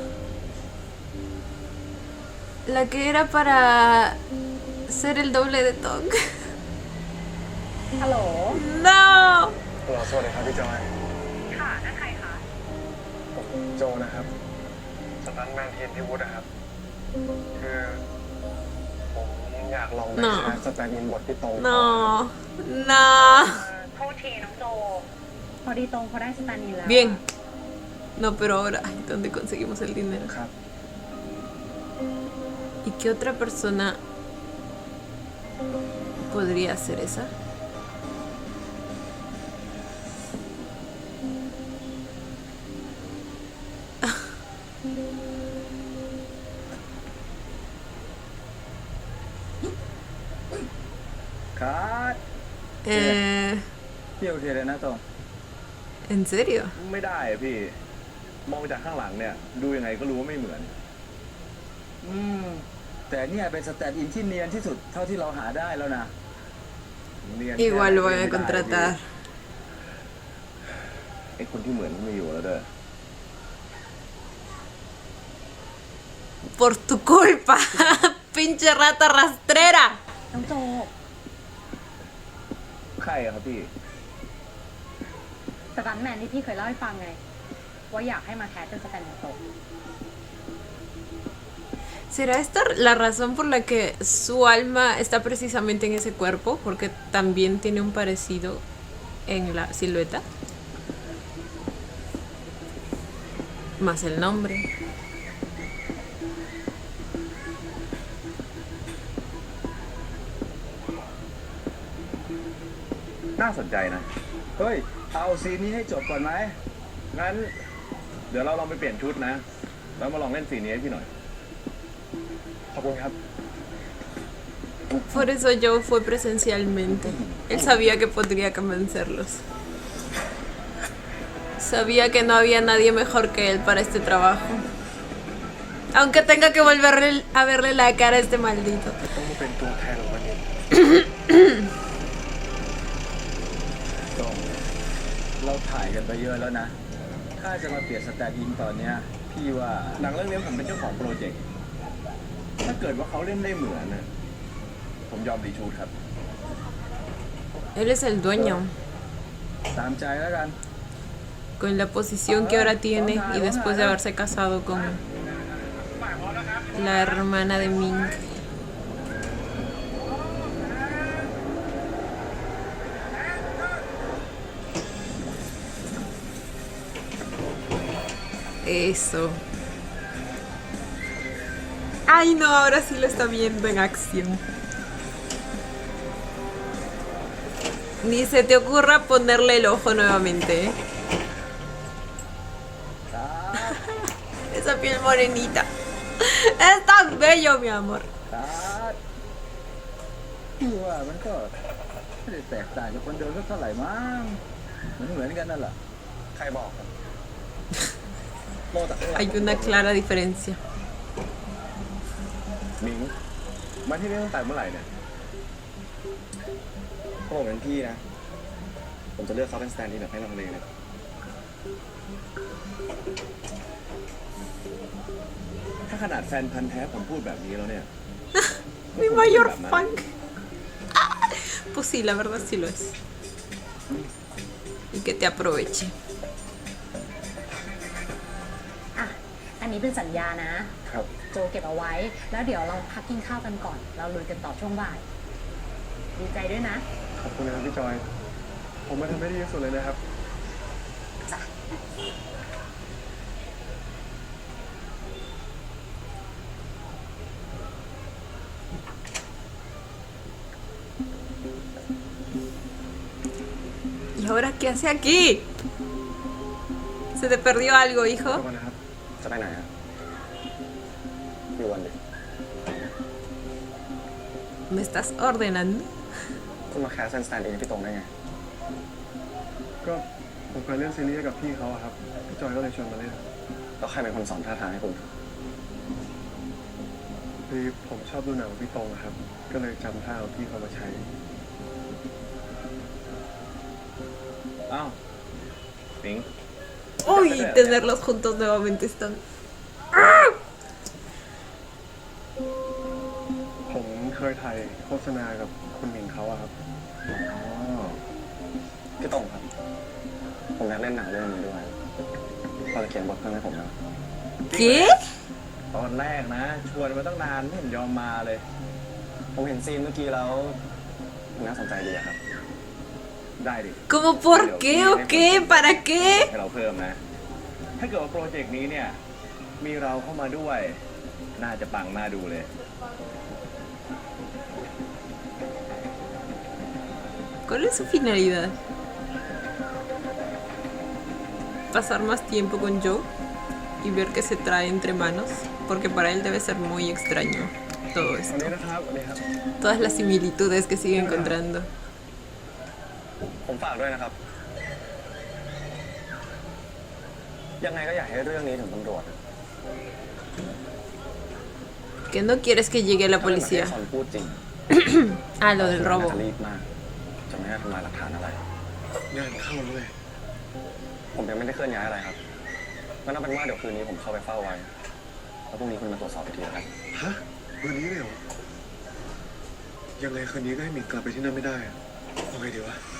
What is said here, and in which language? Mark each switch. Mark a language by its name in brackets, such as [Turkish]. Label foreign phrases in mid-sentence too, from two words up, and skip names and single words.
[Spanish] La que era para ser el doble de Tong. [Thai] ฮัลโหล [Spanish] ¡No! [Thai] สวัสดีครับพี่จอย ค่ะนั่นใครคะ ผมโจนะครับสตันแมนทีมพี่วุฒินะครับ คือผมอยากลองไป น่ะ [English] cast stand-in [Thai] บทที่ตรง [Spanish] No. No. [Thai] โทษทีน้องโจ พอดีตรงเขาได้สตานีแล้ว [Spanish] Bien. No, pero ahora, ay, ¿dónde conseguimos el dinero? [Thai] ครับ [Spanish] ¿Y qué otra persona podría ser esa? [Thai] คัด พี่โอเคเลยนะตรง [Spanish] ¿En serio? [Thai] ไม่ได้อะพี่ มองจากข้างหลังเนี่ย ดูยังไงก็รู้ว่าไม่เหมือน แต่เนี่ยเป็นสแตนด์อินที่เนียนที่สุดเท่าที่เราหาได้แล้วนะเนียน [Spanish] Igual lo van a [Thai] ไม่ได้ [Spanish] contratar. [Thai] ไอ้คนที่เหมือนก็ไม่อยู่แล้วเด้อ [Spanish] Por tu culpa, pinche rata rastrera. [Thai] น้องโจ ใครอะครับพี่ สตันแมนที่พี่เคยเล่าให้ฟังไง ว่าอยากให้มาแคสเป็นสแตนด์โต [Spanish] ¿Será esta la razón por la que su alma está precisamente en ese cuerpo? Porque también tiene un parecido en la silueta. Más el nombre. [Thai] น่าสนใจนะ เฮ้ย เอาซีนนี้ให้จบก่อนไหม งั้น เดี๋ยวเราลองไปเปลี่ยนชุดนะ แล้วมาลองเล่นซีนนี้ให้พี่หน่อย ขอบคุณครับ [Spanish] Por eso yo fue presencialmente. Él sabía que podría convencerlos. Sabía que no había nadie mejor que él para este trabajo. Aunque tenga que volver a verle la cara a este maldito. [Thai] ต้องมาเป็นตัวแทนของมันเอง ต้องเราถ่ายกันไปเยอะแล้วนะ ถ้าจะมาเปลี่ยนสแตนด์อินตอนเนี้ยพี่ว่าหนังเรื่องนี้ผมเป็นเจ้าของโปรเจกต์ ถ้าเกิดว่าเขาเล่นได้เหมือนน่ะผมยอมรีชูตครับ [Spanish] Él es el dueño. [Thai] ตามใจแล้วกัน [Spanish] Con la posición que ahora tiene y después de haberse casado con la hermana de Ming. Eso. Ay no, ahora sí lo está viendo en acción. Ni se te ocurra ponerle el ojo nuevamente, ¿eh? Esa piel morenita. Es tan bello, mi amor. [Thai] พี่ว่ามันก็ไม่ได้แตกต่างกับคนเดิมสักเท่าไหร่มั้งเหมือนกันนั่นแหละ ใครบอกครับโมจากข้างหลัง [Spanish] Hay una clara diferencia. [Thai] มิงมาที่นี่ตั้งแต่เมื่อไหร่เนี่ย ถ้าผมเป็นพี่นะ ผมจะเลือกเขาเป็นสแตนด์อินแบบให้ลังเลเลย ถ้าขนาดแฟนพันธ์แท้ผมพูดแบบนี้แล้วเนี่ย [Spanish] Mi mayor fan. Pues sí, la verdad sí lo es. Y que te aproveche. [Thai] อ่ะ อันนี้เป็นสัญญานะ ครับ โจเก็บเอาไว้ แล้วเดี๋ยวเราพักกินข้าวกันก่อน เราลุยกันต่อช่วงบ่าย ดีใจด้วยนะ ขอบคุณนะครับพี่จอย ผมมาทำได้ดีที่สุดเลยนะครับ จ้ะ [Spanish] ¿Y ahora qué hace aquí? ¿Se te perdió algo, [Thai] ขอบ [Spanish] hijo? [Thai] คุณนะครับ จะไปไหนอะอยู่วันเดียว [Spanish] ¿Me estás ordenando? [Thai] คุณมาแคสเป็นสแตนด์อินพี่ตรงได้ไง ก็ผมเคยเล่นซีรีส์กับพี่เขาอะครับ พี่จอยก็เลยชวนมาเล่น แล้วใครเป็นคนสอนท่าทางให้คุณ คือผมชอบดูหนังของพี่ตรงอะครับ ก็เลยจำท่าของพี่เขามาใช้ อ้าวมิง [Spanish] Uy, tenerlos juntos nuevamente están. [Thai] ผมเคยถ่ายโฆษณากับคุณหมิงเขาอะครับ อ๋อพี่ตรงครับ ผมอยากเล่นหนังเรื่องนี้ด้วยพอจะเขียนบทเพิ่มให้ผมนะ [Spanish] ¿Qué? [Thai] ตอนแรกนะ ชวนมาตั้งนานไม่เห็นยอมมาเลย ผมเห็นซีนเมื่อกี้แล้วน่าสนใจดีอะครับ ได้ดิ [Spanish] ¿Cómo por qué o qué? ¿Para qué? [Thai] ให้เราเพิ่มนะ ถ้าเกิดว่าโปรเจกต์นี้เนี่ย มีเราเข้ามาด้วย น่าจะปังน่าดูเลย [Spanish] ¿Cuál es su finalidad? ¿Pasar más tiempo con Joe y ver qué se trae entre manos? Porque para él debe ser muy extraño todo [Thai] วัน [Spanish] esto. [Thai] นี้นะครับวันนี้ครับ [Spanish] Todas las similitudes que sigue encontrando. [Thai] ผมฝากด้วยนะครับ ยังไงก็อยากให้เรื่องนี้ถึงตำรวจ [Spanish] Que no quieres que llegue la [Thai] ถ้าเป็นแบบที่ [Spanish] policía. [Thai] ซอนพูดจริง [Spanish] Ah, lo del [Thai] น่า [Spanish] robo. [Thai] จะรีบมาก จะไม่ให้ทำลายหลักฐานอะไร งานเข้าเลย ผมยังไม่ได้เคลื่อนย้ายอะไรครับงั้นเอาเป็นว่าเดี๋ยวคืนนี้ผมเข้าไปเฝ้าไว้ แล้วพรุ่งนี้คุณมาตรวจสอบอีกทีแล้วกัน ฮะวันนี้เลยเหรอ ยังไงคืนนี้ก็ให้หมิงกลับไปที่นั่นไม่ได้อะเอาไงดีวะ